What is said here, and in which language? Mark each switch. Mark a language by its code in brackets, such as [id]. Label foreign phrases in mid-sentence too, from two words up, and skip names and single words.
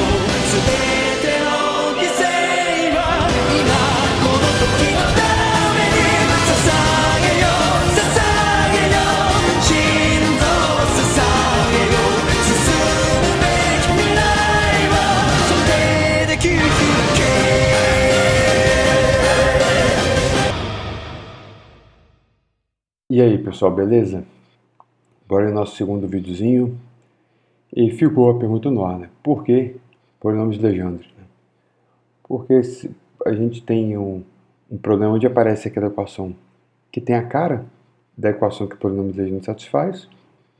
[ja] 全ての犠牲は今この時のために捧げよ捧げよ心臓を捧げよ。進むべき未来はそれできるだけ。 [pt] E aí pessoal, beleza? Bora ao nosso segundo videozinho. E ficou a pergunta no ar, né? Por que polinômios de Legendre? Porque se a gente tem um problema onde aparece aquela equação que tem a cara da equação que o polinômio de Legendre satisfaz, né?